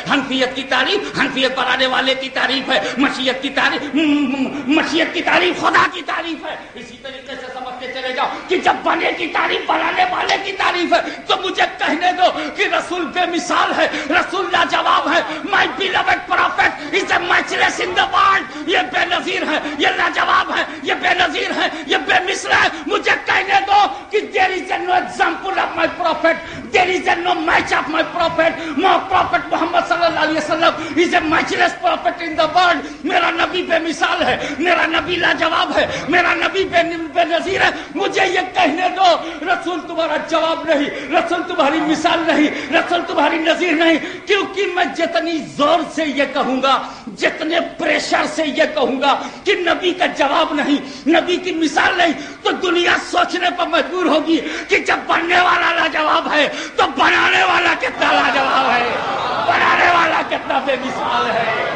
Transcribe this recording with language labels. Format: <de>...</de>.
<ur>حنفیت کی تعریف حنفیت بنانے والے کی تعریف ہے. مشیت کی تعریف مشیت کی تعریف خدا کی تعریف ہے. اسی طریقے سے سمجھ کے چلے جاؤ کہ جب بنے کی تعریف بنانے والے کی تعریف ہے تو مجھے کہنے دو کہ رسول بے مثال ہے، رسول لاجواب ہے.</ur> <en>My beloved prophet is a matchless in the world.</en> <ur>یہ بے نظیر ہے، یہ لاجواب ہے، یہ بے نظیر ہے، یہ بے مثل ہے. مجھے کہنے دو کہ</ur> <en>there is no example of my prophet, there is no match of my prophet. My prophet Muhammad sallallahu alaihi wasallam is a matchless prophet in the world.</en> <ur>میرا نبی بے مثال ہے، میرا نبی لاجواب ہے، میرا نبی بے نظیر ہے. مجھے یہ کہنے دو رسول تمہارا جواب نہیں، رسول تمہاری مثال نہیں، رسول تمہاری نظیر نہیں. کیونکہ میں جتنی زور سے یہ کہوں گا، جتنے پریشر سے یہ کہوں گا کہ نبی کا جواب نہیں، نبی کی مثال نہیں، تو دنیا سوچنے پر مجبور ہوگی کہ جب بننے والا لاجواب ہے تو بنانے والا کتنا لاجواب ہے، بنانے والا کتنا بے مثال ہے.</ur>